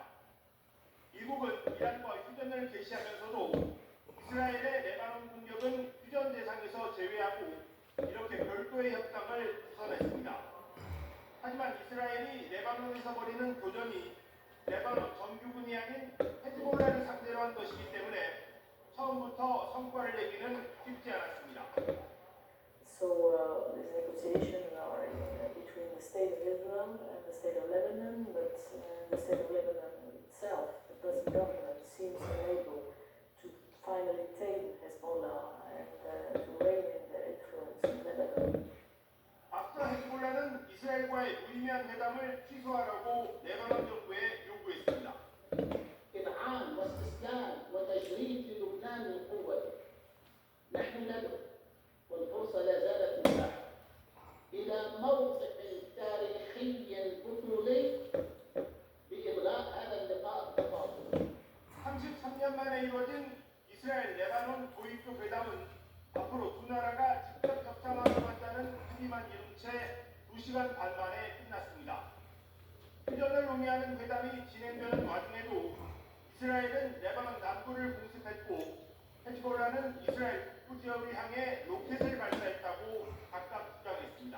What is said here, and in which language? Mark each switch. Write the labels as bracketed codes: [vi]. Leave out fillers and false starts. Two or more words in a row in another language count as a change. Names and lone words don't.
[ko] 미국은 이란과 휴전을 개시하면서도 이스라엘의 레바논 공격은 휴전 대상에서 제외하고 이렇게 별도의 협상을 추선했습니다. 하지만 이스라엘이 레바논에서 벌이는 교전이 레바논 정규군이 아닌 헤즈볼라를 상대로 한 것이기 때문에 처음부터 성과를 내기는 쉽지 않았습니다. [en] So this negotiation are between the state of Israel and the state of Lebanon, but the state of Lebanon itself, the present government, seems unable to finally tame Hezbollah and to rein in their influence in Lebanon. [ko] 앞서 헤즈볼라는 이스라엘과의 무의미한 회담을 취소하라고 레바논 정부에 요구했습니다. [ar] إذعان واستسلام وتجريد للبنان من قوته. نحن ندعو والفرصة لا زالت متاحة إلى موقف تاريخي بطولي بإلغاء هذا اللقاء التفاوضي. [ko] 33년 만에 이루어진 이스라엘 레바논 고위급 회담은 앞으로 두 나라가 직접 협상하러 간다는 합의만 이룬 채 2시간 반 만에 끝났습니다. 휴전을 논의하는 회담이 진행되는 와중에도 이스라엘은 레바논 남부를 공습했고 헤즈볼라는 이스라엘 북부 지역을 향해 로켓을 발사했다고 각각 주장했습니다.